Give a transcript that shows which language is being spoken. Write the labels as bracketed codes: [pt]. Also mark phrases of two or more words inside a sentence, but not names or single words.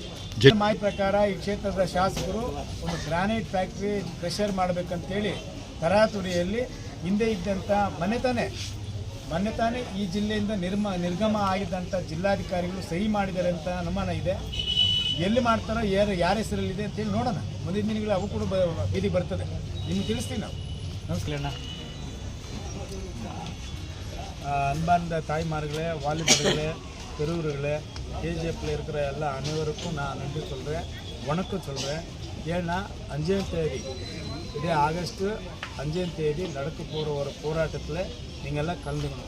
[kn] ಮಾಹಿತಿ ಪ್ರಕಾರ ಈ ಕ್ಷೇತ್ರದ ಶಾಸಕರು ಒಂದು ಗ್ರಾನೈಟ್ ಫ್ಯಾಕ್ಟ್ರಿ ಪ್ರೆಷರ್ ಮಾಡಬೇಕಂತೇಳಿ ತರಾತುರಿಯಲ್ಲಿ ಹಿಂದೆ ಇದ್ದಂಥ ಮೊನ್ನೆ ತಾನೇ ಈ ಜಿಲ್ಲೆಯಿಂದ ನಿರ್ಗಮ ಆಗಿದ್ದಂಥ ಜಿಲ್ಲಾಧಿಕಾರಿಗಳು ಸಹಿ ಮಾಡಿದ್ದಾರೆ ಅಂತ ಅನುಮಾನ ಇದೆ. ಎಲ್ಲಿ ಮಾಡ್ತಾರೋ, ಯಾರ ಹೆಸರಲ್ಲಿದೆ ಅಂತೇಳಿ ನೋಡೋಣ. ಮುಂದಿನ ದಿನಗಳು ಅವು ಕೂಡ ಬೀದಿಗೆ ಬರ್ತದೆ. ನಿಮ್ಗೆ ತಿಳಿಸ್ತೀವಿ ನಾವು. [ta] நமஸ்காரம் அண்ணா. அன்பார்ந்த தாய்மார்களே, வாலிபர்களே, பெரியவர்களே, கேஜிஎஃப்பில் இருக்கிற எல்லா அனைவருக்கும் நான் நன்றி சொல்கிறேன், வணக்கம் சொல்கிறேன். ஏன்னா 5ஆம் தேதி இதே ஆகஸ்ட்டு 5ஆம் தேதி நடக்க போகிற ஒரு போராட்டத்தில் நீங்கள் எல்லாம் கலந்துக்கணும்.